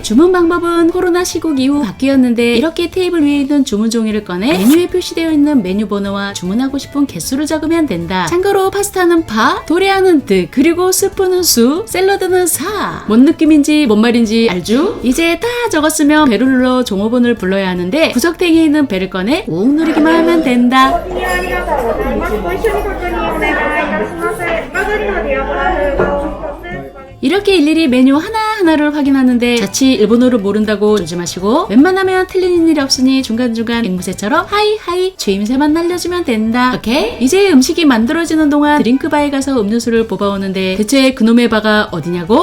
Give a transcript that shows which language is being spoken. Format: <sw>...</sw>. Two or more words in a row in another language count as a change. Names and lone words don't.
<ko>주문 방법은 코로나 시국 이후 바뀌었는데 이렇게 테이블 위에 있는 주문 종이를 꺼내 메뉴에 표시되어 있는 메뉴 번호와 주문하고 싶은 개수를 적으면 된다. 참고로 파스타는 파, 도리아는 득, 그리고 스프는 수, 샐러드는 사. 뭔 느낌인지 뭔 말인지 알죠? 이제 다 적었으면 배를 눌러 종업원을 불러야 하는데 구석탱이에 있는 배를 꺼내 꾹 누르기만 하면 된다.</ko> <ja>ご利用ありがとうございます。ご一緒に確認お願いいたします。間取りのディアグラフがお一つ。</ja> <ko>이렇게 일일이 메뉴 하나하나를 확인하는데 자칫 일본어를 모른다고 조심하시고, 웬만하면 틀리는 일이 없으니 중간중간 앵무새처럼 하이하이 주임새만 날려주면 된다. 오케이? 이제 음식이 만들어지는 동안 드링크바에 가서 음료수를 뽑아오는데 대체 그놈의 바가 어디냐고?</ko>